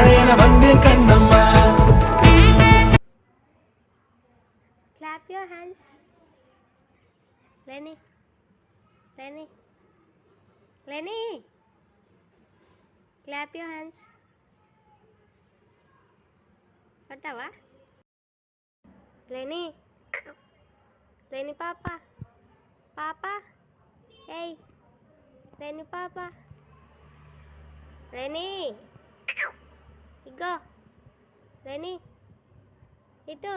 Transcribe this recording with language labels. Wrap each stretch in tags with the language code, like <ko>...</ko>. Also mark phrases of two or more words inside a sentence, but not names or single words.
<te>వందే కన్నమ్మ.</te> <en>Clap your hands. Lenny. Lenny. Lenny. Clap your hands. Kottawa? Lenny. Lenny Papa. Papa. Hey. Lenny Papa. Lenny. Igo. Lenny. Itu.</en>